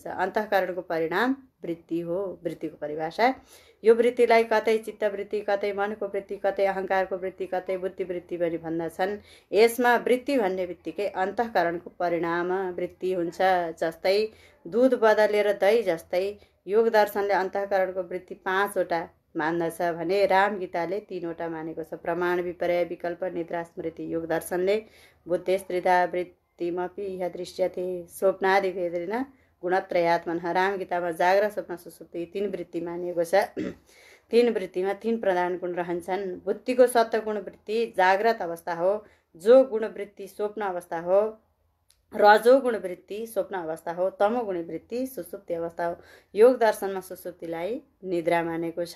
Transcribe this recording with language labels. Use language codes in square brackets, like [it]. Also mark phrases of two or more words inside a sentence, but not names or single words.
[ne] अन्तःकरणको परिणाम वृत्ति हो। वृत्तिको परिभाषा, यो वृत्तिलाई कतै चित्तवृत्ति, कतै मनको वृत्ति, कतै अहङ्कारको वृत्ति, कतै बुद्धि वृत्ति पनि भन्दछन्। यसमा वृत्ति भन्ने बित्तिकै अन्तःकरणको परिणाम वृत्ति हुन्छ। जस्तै दुध बदलेर दही जस्तै योग दर्शनले अन्तःकरणको वृत्ति 5 वटा मान्दछ भने रामगीताले 3 वटा मानेको छ। प्रमाण, विपर्य, विकल्प, निद्रा, स्मृति। योग दर्शनले [sa] बुद्धेश त्रिधा वृत्तिमपि इह दृश्यते स्वप्नादि भेदेन गुणत्रयात्मनः। [ne] रामगीतामा जाग्रत, स्वप्न, सुसुप्ति 3 वृत्ति मानिएको छ। तीन वृत्तिमा तीन प्रधान गुण रहन्छन्। बुद्धिको सत्वगुण वृत्ति जाग्रत अवस्था हो, जो गुण वृत्ति स्वप्न अवस्था हो, रजोगुण वृत्ति स्वप्न अवस्था हो, तमोगुण वृत्ति सुसुप्ति अवस्था हो। योग दर्शनमा सुसुप्तिलाई निद्रा मानेको छ।